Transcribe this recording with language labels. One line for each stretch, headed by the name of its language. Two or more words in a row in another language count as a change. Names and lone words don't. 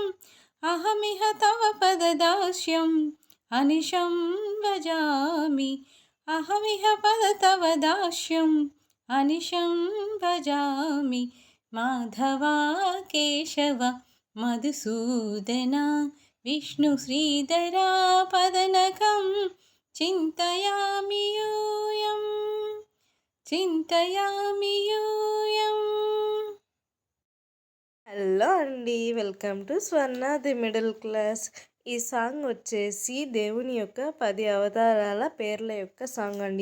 Sanskrit: अहमिह तव पददास्यं अनिशं भजामि. अहमिह पद तव दास्यं अनिशं भजामि. माधवा केशव मधुसूदन विष्णु श्रीधरा पदनकं చింతయామి యూయం. చింతయామి యూయం.
Telugu: హలో అండి,
English: welcome to
Telugu: స్వర్ణ ది మిడిల్ క్లాస్. ఈ సాంగ్ వచ్చేసి దేవుని యొక్క 10 అవతారాల పేర్ల యొక్క సాంగ్ అండి.